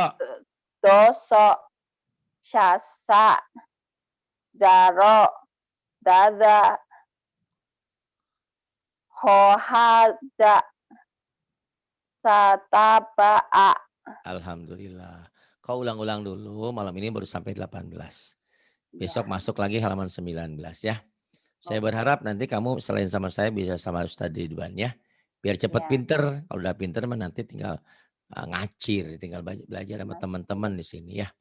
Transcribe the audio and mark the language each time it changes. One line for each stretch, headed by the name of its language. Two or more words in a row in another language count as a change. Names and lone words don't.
Indonesian: doso syasa zaro dada khohaja sataba. Alhamdulillah. Kau ulang-ulang dulu, malam ini baru sampai 18. Besok Ya. masuk lagi halaman 19 ya. Saya berharap nanti kamu selain sama saya bisa sama Ustadz Ridwan ya. Biar cepat Ya. pinter. Kalau udah pinter mah nanti tinggal ngacir, tinggal belajar sama teman-teman di sini ya.